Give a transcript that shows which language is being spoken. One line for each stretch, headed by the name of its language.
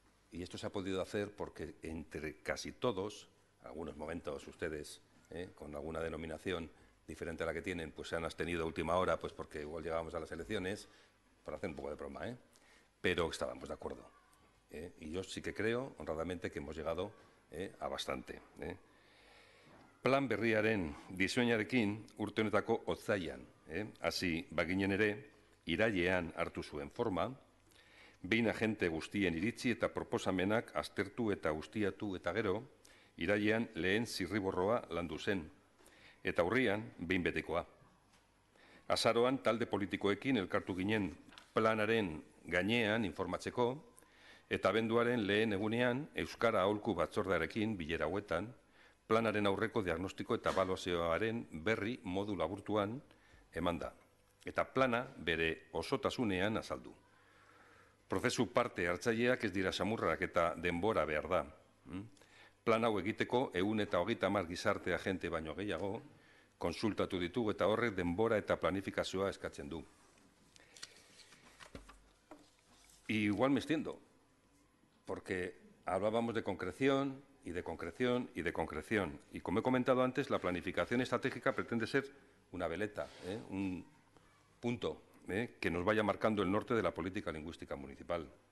Spanish: Y esto se ha podido hacer porque entre casi todos, algunos momentos ustedes, con alguna denominación diferente a la que tienen, pues se han abstenido a última hora, pues porque igual llegábamos a las elecciones, para hacer un poco de broma, pero estábamos de acuerdo. Y yo sí que creo, honradamente, que hemos llegado a bastante.
Basque: Plan berriaren diseinuarekin urte honetako otsailean, hasi baginen ere, irailean hartu zuen forma, behin agente guztien iritzi eta proposamenak aztertu eta ustiatu eta gero, irailean lehen zirriborroa landu zen, eta urrian behin betekoa. Azaroan talde politikoekin elkartu ginen planaren gainean informatzeko, eta abenduaren lehen egunean Euskara Aholku Batzordearekin bilera hauetan, planaren aurreko diagnostiko eta ebaluazioaren berri modu laburtuan eman da, eta plana bere osotasunean azaldu. Prozesu parte hartzaileak ez dira samurrak eta denbora behar da. Plan hau egiteko 130 gizarte agente baino gehiago konsultatu ditugu eta horrek denbora eta planifikazioa eskatzen du.
Spanish: Y igual me extiendo, porque hablábamos de concreción y de concreción y de concreción. Y como he comentado antes, la planificación estratégica pretende ser una veleta, un punto que nos vaya marcando el norte de la política lingüística municipal.